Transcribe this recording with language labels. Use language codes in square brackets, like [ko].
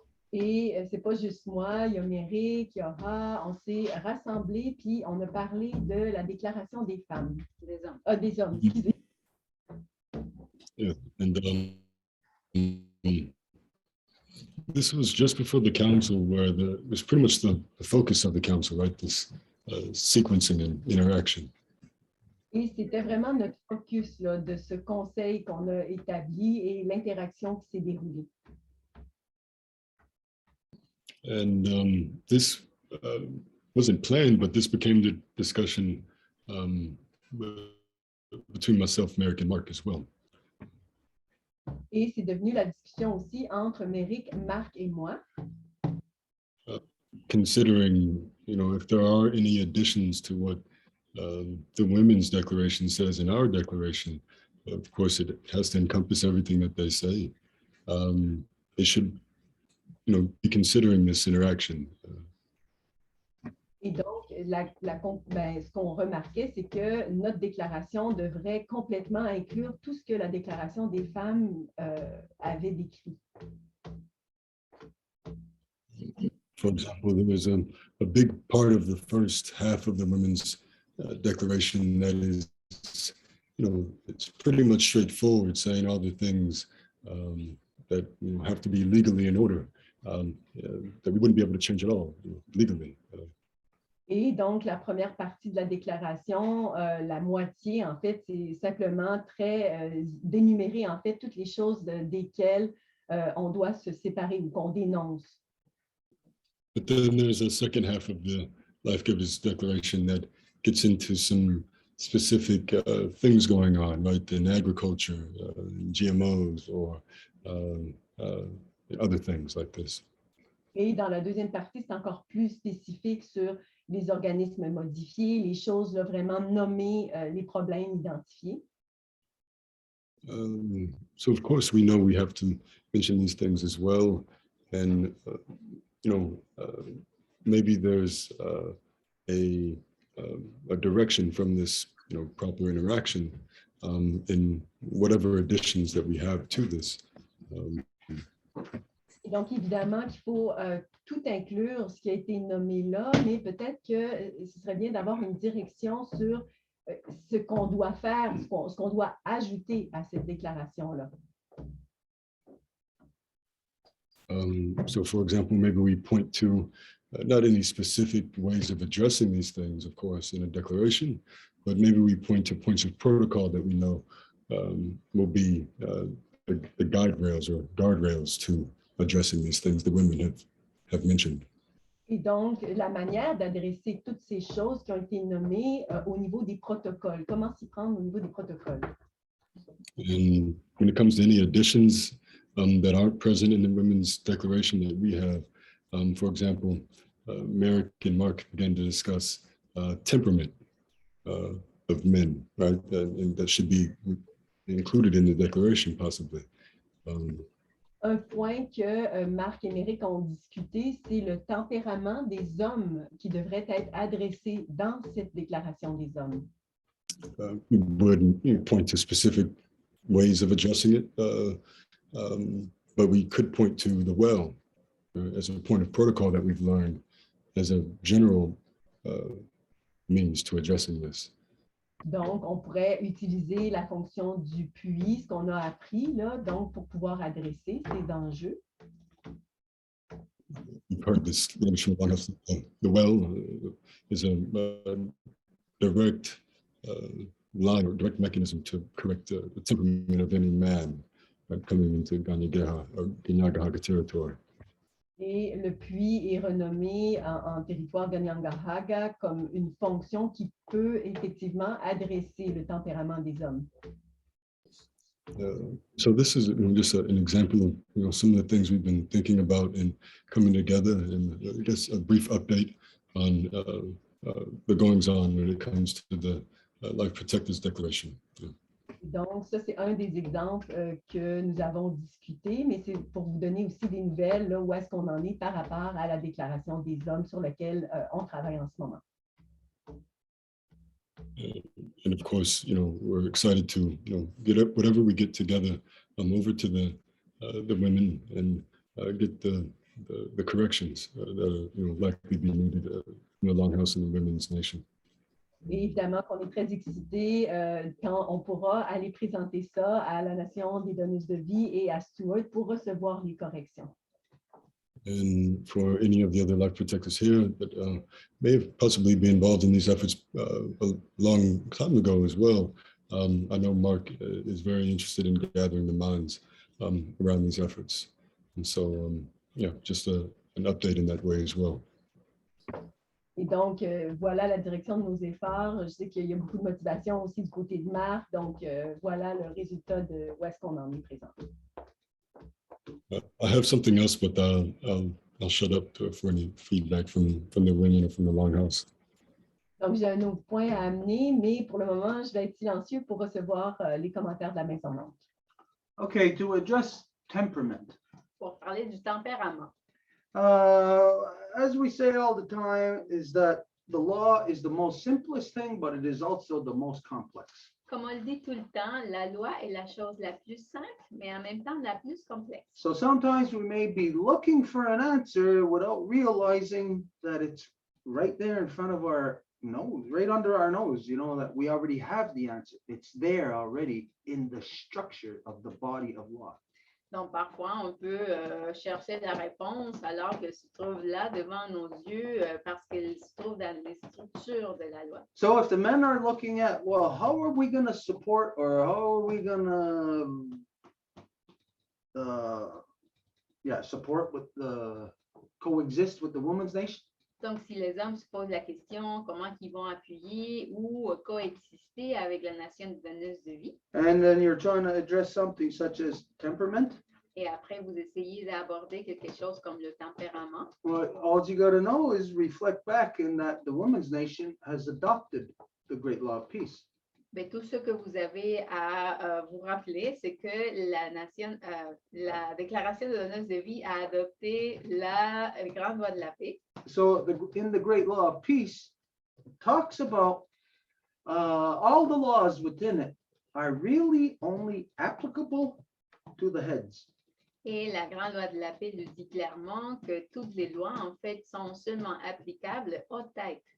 [fr] Et c'est pas juste moi, il y a Méric, il y aura, on s'est rassemblés, puis on a parlé de la déclaration des femmes. Des hommes. Des hommes, excusez. [en] Yeah, and this was just before the council, where it was pretty much the focus of the council, right? This sequencing and interaction. [fr] Et c'était vraiment notre focus là, de ce conseil qu'on a établi et l'interaction qui s'est déroulée. [en] And this wasn't planned, but this became the discussion between myself, Merrick, and Mark as well. [fr] Et c'est devenu la discussion aussi entre Méric, Marc et moi. [en] Considering, if there are any additions to what the Women's Declaration says in our declaration, of course, it has to encompass everything that they say. It should, be considering this interaction. [fr] Et donc, ce qu'on remarquait, c'est que notre déclaration devrait complètement inclure tout ce que la déclaration des femmes avait décrit. [en] For example, there was a big part of the first half of the Women's Declaration that is, it's pretty much straightforward, saying all the things that have to be legally in order, that we wouldn't be able to change at all legally. [fr] Et donc, la première partie de la déclaration, la moitié, en fait, c'est simplement d'énumérer, en fait, toutes les choses desquelles on doit se séparer ou qu'on dénonce. [en] But then there's a second half of the Life Givers Declaration that gets into some specific things going on, right, in agriculture, GMOs, or other things like this. [fr] Et dans la deuxième partie, c'est encore plus spécifique sur les organismes modifiés, les choses là, vraiment nommées, les problèmes identifiés. [en] So of course we know we have to mention these things as well, and maybe there's a direction from this proper interaction in whatever additions that we have to this. [fr] Et donc, évidemment qu'il faut tout inclure, ce qui a été nommé là, mais peut-être que ce serait bien d'avoir une direction sur ce qu'on doit faire, ce qu'on doit ajouter à cette déclaration-là. [en] So, for example, maybe we point to not any specific ways of addressing these things, of course, in a declaration, but maybe we point to points of protocol that we know will be the guide rails or guardrails to addressing these things the women have mentioned. [fr] Et donc, la manière d'adresser toutes ces choses qui ont été nommées au niveau des protocoles. Comment s'y prendre au niveau des protocoles? [en] And when it comes to any additions that aren't present in the Women's Declaration that we have, for example, Merrick and Mark began to discuss temperament of men, right? And that should be included in the declaration, possibly. [fr] Un point que Marc et Méric ont discuté, c'est le tempérament des hommes qui devrait être adressé dans cette déclaration des hommes. [en] We would point to specific ways of addressing it, but we could point to the well as a point of protocol that we've learned as a general means to addressing this. [fr] Donc, on pourrait utiliser la fonction du puis, ce qu'on a appris, là, donc pour pouvoir adresser ces enjeux. [en] You've heard this notion of the well is a direct line or direct mechanism to correct the temperament of any man coming into Ganyageha or Ginyagahaga territory. [fr] Et le puits est renommé en territoire Ganyangahaga comme une fonction qui peut effectivement adresser le tempérament des hommes. [en] So this is just an example of some of the things we've been thinking about and coming together, and I guess a brief update on the goings on when it comes to the Life Protectors Declaration. [fr] Donc, ça, c'est un des exemples que nous avons discuté, mais c'est pour vous donner aussi des nouvelles, là, où est-ce qu'on en est par rapport à la déclaration des hommes sur laquelle on travaille en ce moment. [en] And of course, we're excited to, get up whatever we get together over to the women and get the corrections that are likely be needed in the Longhouse and the Women's Nation. [fr] Et évidemment qu'on est très excités quand on pourra aller présenter ça à la Nation des donneuses de vie et à Stewart pour recevoir les corrections. [en] And for any of the other life protectors here that may have possibly been involved in these efforts a long time ago as well, I know Mark is very interested in gathering the minds around these efforts. And so, just an update in that way as well. [fr] Et donc, voilà la direction de nos efforts. Je sais qu'il y a beaucoup de motivation aussi du côté de Marc. Donc, voilà le résultat de où est-ce qu'on en est présent. [en] I have something else, but I'll shut up for any feedback from the women or from the Longhouse. [fr] Donc, j'ai un autre point à amener, mais pour le moment, je vais être silencieux pour recevoir les commentaires de la Maison Longue. [en] Okay, to address temperament. [fr] Pour parler du tempérament. [en] As we say all the time, is that the law is the most simplest thing, but it is also the most complex. [fr] Comme on le dit tout le temps, la loi est la chose la plus simple, mais en même temps la plus complexe. [en] So sometimes we may be looking for an answer without realizing that it's right there in front of our nose, right under our nose, that we already have the answer. It's there already in the structure of the body of law. [fr] Donc, parfois, on peut chercher la réponse alors qu'elle se trouve là devant nos yeux parce qu'elle se trouve dans les structures de la loi. [en] So if the men are looking at, well, how are we going to support or how are we going to support with the coexist with the women's nation? [fr] Donc, si les hommes se posent la question comment ils vont appuyer ou coexister avec la nation de donneuse de vie. [en] And then you're trying to address something such as temperament. [fr] Et après, vous essayez d'aborder quelque chose comme le tempérament. [en] Well, all you got to know is reflect back in that the women's nation has adopted the great law of peace. [fr] Mais tout ce que vous avez à vous rappeler, c'est que la déclaration de donneuse de vie a adopté la grande loi de la paix. [en] So in the great law of peace, talks about all the laws within it are really only applicable to the heads. [fr] Et la grande loi de la paix nous dit clairement que toutes les lois, en fait, sont seulement applicables aux têtes.